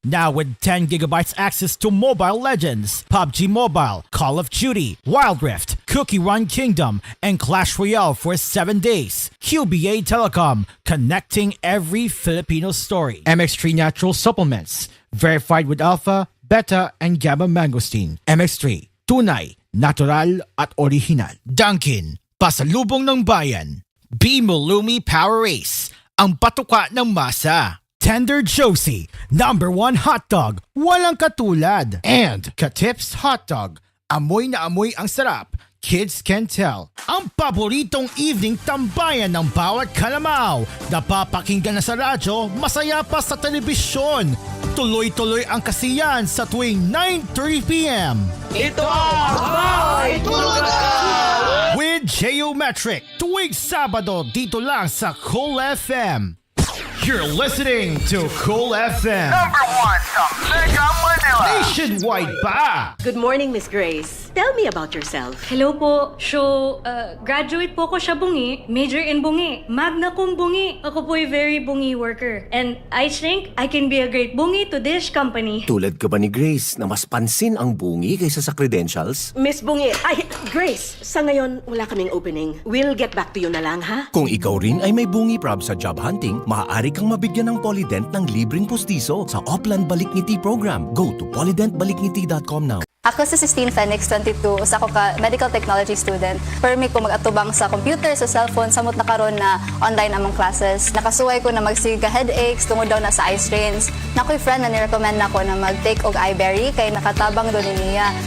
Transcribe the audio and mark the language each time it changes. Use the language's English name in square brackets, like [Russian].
[English] Now with 10 gigabytes access to Mobile Legends, PUBG Mobile, Call of Duty, Wild Rift, Cookie Run Kingdom, and Clash Royale for 7 days. QBA Telecom, connecting every Filipino story. MX3 Natural Supplements, verified with Alpha, Beta, and Gamma Mangosteen. [Filipino] MX3, tunay, natural at original. Dunkin, pasalubong ng bayan. B. Mulumi Power Race, ang patuka ng masa. Tender Josie, #1 hotdog, walang katulad. And Katips Hotdog, amoy na amoy ang sarap, [English] kids can tell. [Filipino] Ang paboritong evening tambayan ng bawat kalamaw. Napapakinggan na sa radyo, masaya pa sa telebisyon. Tuloy-tuloy ang kasiyahan sa tuwing 9:30 p.m. Ito ang Tulog Ka! With Geometric, tuwing Sabado dito lang sa Cool FM. [English] You're listening to Cool FM. [Filipino] #1 sa Mega Manila. Nationwide pa! [English] Good morning, Miss Grace. Tell me about yourself. [Filipino] Hello po. Graduate po ko sa bungi. [English] Major in bungi. [Filipino] Magna cum bungi. Ako po ay very bungi worker. [English] And I think I can be a great bungi to this company. [Filipino] Tulad ka ba ni Grace na mas pansin ang bungi kaysa sa credentials? Miss Bungi, Grace, sa ngayon wala kaming opening. [English] We'll get back to you [Filipino] na lang, ha? Kung ikaw rin ay may bungi prob sa job hunting, maaari kang mabigyan ng Polydent ng libreng pustiso sa Oplan Balikngiti program. [English] Go to polydentbalikngiti.com now. [Cebuano] Ako si Sistine Fenix, 22. Usa ko ka medical technology student. Permi ko mag-atubang sa computer, sa cellphone, samot na karon na online among classes. Nakasuway ko na magsige headaches, tungod daw na sa eye strains. Nakoy friend na ni-recommend na ko na mag-take og eyeberry kay nakatabang doon niya.